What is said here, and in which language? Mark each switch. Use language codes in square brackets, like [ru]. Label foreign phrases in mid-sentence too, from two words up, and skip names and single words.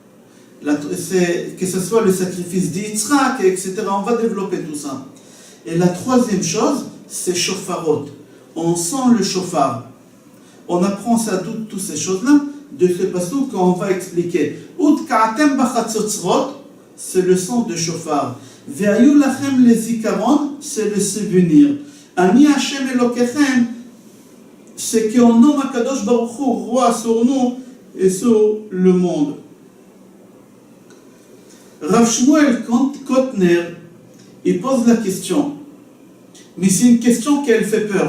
[fr] Que ce soit le sacrifice d'Yitzhak, etc. On va développer tout ça. Et la troisième chose, c'est shofarot. On sent le shofar. On apprend ça toutes ces choses-là de ce passage qu'on va expliquer. [he] ותקעתם בחצוצרות, [fr] c'est le son de shofar. [he] והיו לכם לזכרון, [fr] c'est le souvenir. [he] אני השם אלוקיכם, [fr] c'est qu'on nomme Akadosh Baruch Hu roi sur nous et sur le monde. Rav Shmuel Kotner, il pose la question, mais c'est une question qui elle fait peur.